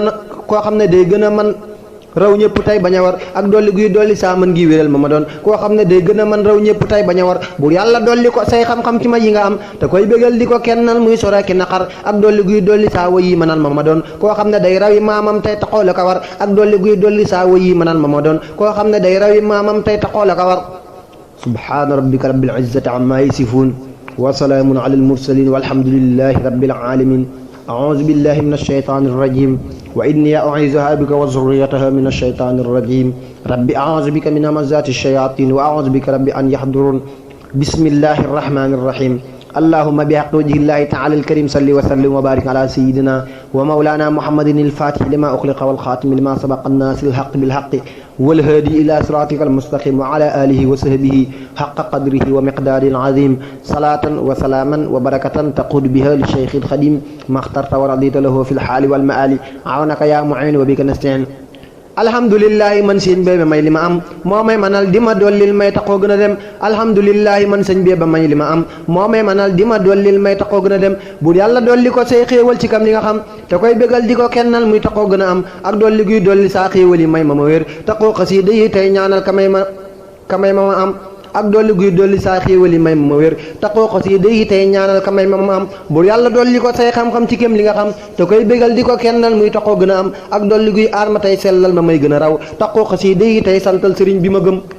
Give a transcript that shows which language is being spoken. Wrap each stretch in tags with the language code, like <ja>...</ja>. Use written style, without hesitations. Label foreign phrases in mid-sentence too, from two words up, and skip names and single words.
<wo>a man raw ñëpp tey bañ a war ak dolli guy dolli saa mën gi wéral ma doon koo xam ne day gën a man raw ñëpp tey bañ a war buur yàlla dolli ko say xam-xam ci may yi nga am te koy bégal di ko kennal muy sore ki naqar ak dolli guy dolli saa wa yi mënal ma doon koo xam ne day rawi maamam tey taxoo la ko war ak dolli guy dolli saa wa yi mënal ma doon koo xam ne day rawi maamam tey taxoo la ko war</wo> <ar>سبحان ربك رب العزة عما يصفون وسلام على المرسلين والحمد لله رب العالمين أعوذ بالله من الشيطان الرجيم وإني أعيذها بك وذريتها من الشيطان الرجيم رب أعوذ بك من همزات الشياطين وأعوذ بك رب أن يحضرون بسم الله الرحمن الرحيم اللهم بحق وجه الله تعالى الكريم صل وسلم وبارك على سيدنا ومولانا محمد الفاتح لما أخلق والخاتم لما سبق الناس الحق بالحق والهادي إلى صراطك المستقيم وعلى آله وصحبه حق قدره ومقدار العظيم صلاة وسلاما وبركة تقود بها للشيخ الخديم ما اخترت ورضيت له في الحال والمآل عونك يا معين وبك نستعين</ar> <wo>alhamdulillahi man sëñ bee ba may li ma am moo may manal di ma dollil may taxoo gën a dem alhamdulillahi man sëñ bee ba may li ma am moo may manal di ma dollil may taxoo gën a dem bu yàlla dolli ko say xéewal ci kam li nga xam te koy bégal di ko kennal muy taxoo gën a am ak dolli guy dolli saa xéewal yi may ma wér taxoo xasiida yi tey ñaanal ka may ma am ak dolli guy dolli saa xéewal yi may ma wér taxoo xasiida yi tey ñaanal ka may ma am bu yàlla dolli ko say xam-xam ci kem li nga xam te koy bégal di ko kennal muy taxoo gën a am ak dolli guy aar ma tey sellal ma may gën a raw taxoo xasiida yi tey santal sëriñ bi ma gëm</wo>